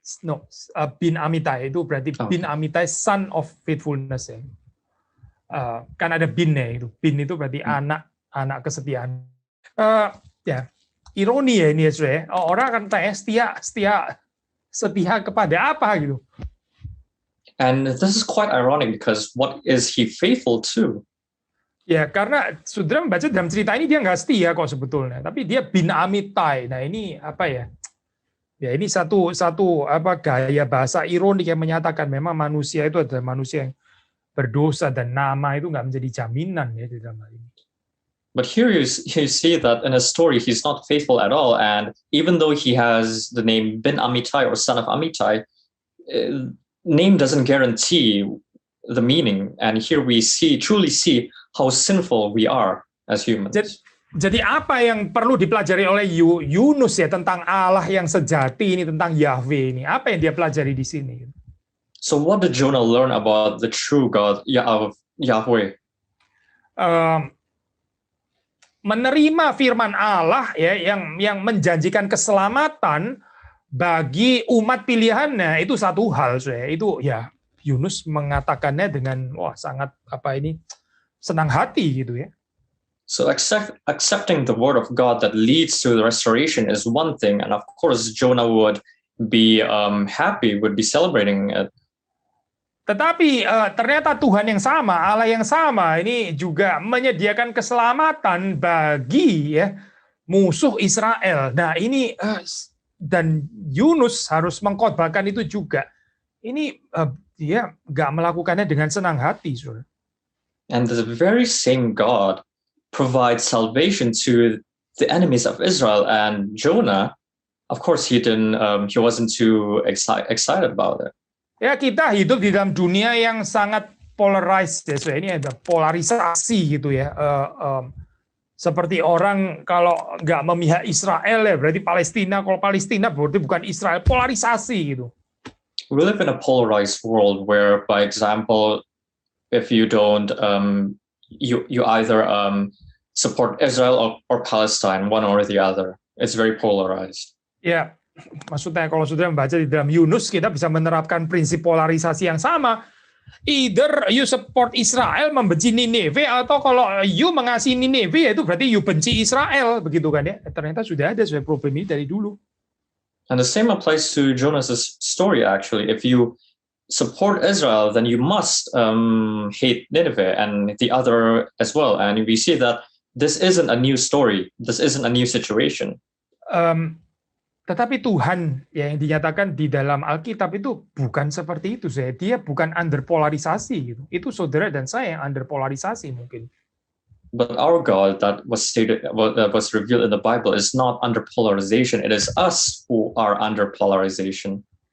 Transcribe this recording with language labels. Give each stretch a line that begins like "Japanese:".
Indonesian: No, bin Amitai itu berarti bin Amitai,
English: son of faithfulness
Indonesian: ya. Kan ada binnya itu. Bin itu berarti anak kesetiaan. Ironi ya ini ya. Orang akan tanya setia kepada apa gitu.
English: And this is quite ironic because what is he faithful to?
Indonesian: Ya, karena saudara membaca dalam cerita ini dia nggak setia kok sebetulnya, tapi dia bin Amitai. Nah ini apa ya? Ya ini satu gaya bahasa ironik yang menyatakan memang manusia itu adalah manusia yang berdosa dan nama itu nggak menjadi jaminan ya di dalam hal ini.
English: But here you see that in a story he's not faithful at all, and even though he has the name bin Amitai or son of Amitai, name doesn't guarantee the meaning, and here we truly see how sinful we are as humans.
Indonesian: Jadi apa yang perlu dipelajari oleh Yunus ya tentang Allah yang sejati ini, tentang Yahweh ini? Apa yang dia pelajari di sini?
English: So what did Jonah learn about the true God of Yahweh?
Indonesian: Menerima firman Allah ya yang menjanjikan keselamatan bagi umat pilihannya itu satu hal, itu ya Yunus mengatakannya dengan sangat senang hati gitu ya.
English: So accepting the word of God that leads to the restoration is one thing, and of course Jonah would be happy, would be celebrating it.
Indonesian: Tetapi ternyata Tuhan yang sama, Allah yang sama ini juga menyediakan keselamatan bagi musuh Israel. Nah ini dan Yunus harus mengkhotbahkan itu juga. Ini dia nggak melakukannya dengan senang hati, saudara.
English: And the very same God provides salvation to the enemies of Israel, and Jonah, of course, he wasn't too excited about it.
Indonesian: Ya, kita hidup di dalam dunia yang sangat polarized ya. So, ini ada polarisasi gitu ya. Seperti orang kalau nggak memihak Israel ya berarti Palestina, kalau Palestina berarti bukan Israel, polarisasi gitu.
English: We live in a polarized world where, by example, if you don't, you either support Israel or Palestine, one or the other. It's very polarized.
Indonesian: Ya, maksudnya kalau saudara membaca di dalam Yunus, kita bisa menerapkan prinsip polarisasi yang sama.
English: Either you support Israel,
Indonesian: membenci Nineve, atau kalau you mengasihi Nineve, ya itu berarti you benci Israel, begitu kan ya? Ternyata sudah ada problem ini dari dulu.
English: And the same applies to Jonas's story, actually. If you support Israel, then you must hate Nineveh and the other as well. And we see that this isn't a new story. This isn't a new situation.
Indonesian: Tetapi Tuhan yang dinyatakan di dalam Alkitab itu bukan seperti itu. Dia bukan under polarisasi. Gitu. Itu saudara dan saya yang under polarisasi mungkin.
English: But our God that was stated, that was revealed in the Bible, is not under polarization. It is us who are under polarization.